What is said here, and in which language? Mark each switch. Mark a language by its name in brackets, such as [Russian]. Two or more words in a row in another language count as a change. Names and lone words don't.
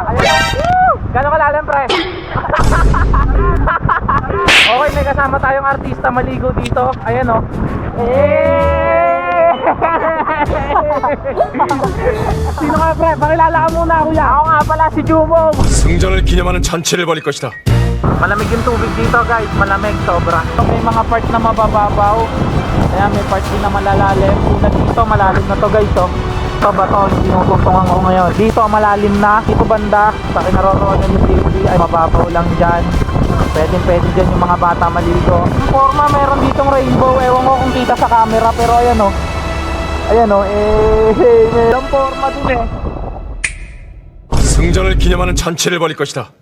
[Filipino] Gano'ng kalalim, pre? Okay, may kasama tayong artista maligo dito. Ayan, oh. Sino ka pre? Pakilala ka muna kuya. Ako nga pala si Jumong. [Korean] 승전을 기념하는 잔치를 벌일 것이다. [Filipino] Malamig yung tubig dito guys, malamig sobra. May mga part na mabababaw, kaya may part din na malalalim. Una dito, malalim na to guys oh. Ito ba to, yung tinutungtungan ko ngayon. Dito malalim na, dito banda, sa kinaroroonan yung TV ay mababaw lang dyan. Pwede dyan yung mga bata maligo. Yung forma meron ditong rainbow, ewan ko kung kita sa camera, pero ayan oh. Ayan oh, merong forma din eh. [Korean] 승전을 기념하는 잔치를 벌일 것이다.